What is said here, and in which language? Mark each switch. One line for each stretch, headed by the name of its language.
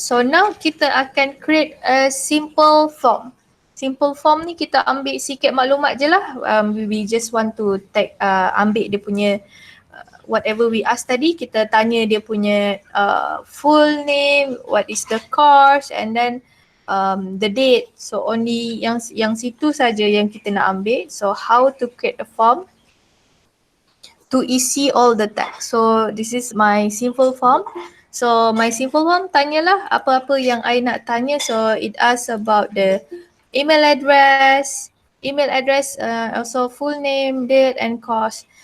English: So now
Malay: kita akan
English: create a simple form.
Malay: Simple form ni kita ambil sikit maklumat je lah.
English: We just want to
Malay: ambil dia punya whatever we ask tadi. Kita tanya dia punya
English: full name, what is the course, and then the date. So only
Malay: yang situ saja yang kita nak ambil.
English: So how to create a form to isi all the text. So this is my simple form. So my simple form
Malay: tanyalah apa-apa yang I nak tanya.
English: So it asks about the email address, also full name, date and course.